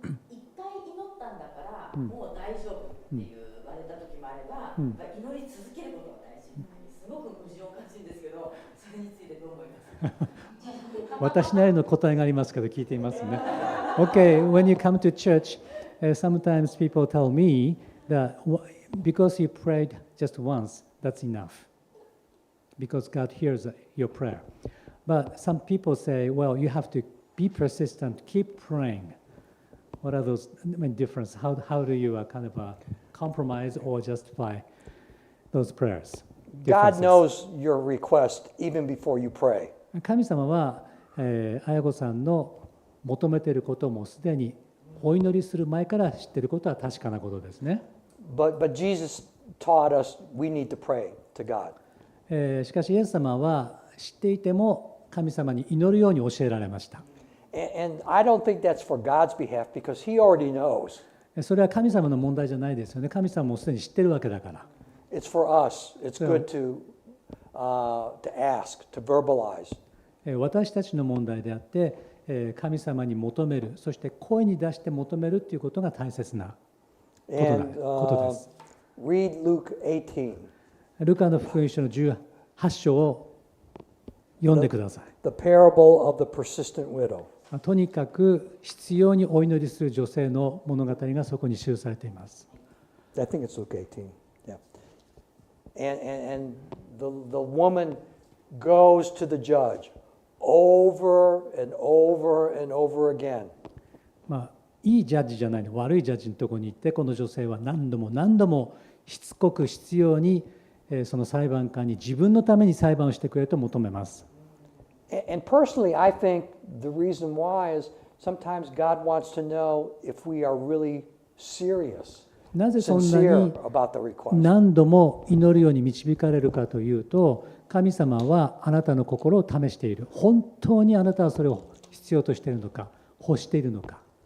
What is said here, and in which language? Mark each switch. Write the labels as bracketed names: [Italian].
[Japanese] 一回祈ったんだからもう大丈夫って言われた時もあれば、祈り続けることが大事。すごく矛盾を感じるんですけど、それについてどう思いますか？私なりの答えがありますけど聞いていますね。 [English] Okay, when you come to church, sometimes people tell me that because you prayed just once, that's enough. Because God hears your prayer. But some people say, well, you have to be persistent, keep praying. What are those differences? How do you kind of compromise or justify those prayers? God knows your request even before you pray. [Japanese] 神様は、綾子さんの求めていることもすでにお祈りする前から知っていることは確かなことですね。 [English] But Jesus taught us we need to pray to God. [Japanese] しかしイエス様は知っていても神様に祈るように教えられました。 [English] And I don't think that's for God's behalf because He already knows. [Japanese] それは神様の問題じゃないですよね。神様もすでに知ってるわけだから。 [English] It's for us. It's good to ask, to verbalize. [Japanese] 私たちの問題であって、神様に求める、そして声に出して求めるということが大切なことです。 [English] Read Luke 18. [Japanese] ルカの福音書の18章を読んでください。 [English] The parable of the persistent widow. [Japanese] とにかく必要にお祈りする女性の物語がそこに記されています。 [English] I think it's Luke 18. Yeah. And the woman goes to the judge over and over and over again. [Japanese] いいジャッジじゃないの、悪いジャッジのところに行って、この女性は何度も何度もしつこく必要にその裁判官に自分のために裁判をしてくれと求めます。 [English] And personally, I think the reason why is sometimes God wants to know if we are really serious, [Japanese] なぜそんな [English] sincere [Japanese] に [English] about the request. [Japanese] 何度も祈るように導かれるかというと、神様はあなたの心を試している。本当にあなたはそれを必要としているのか、欲しているのか。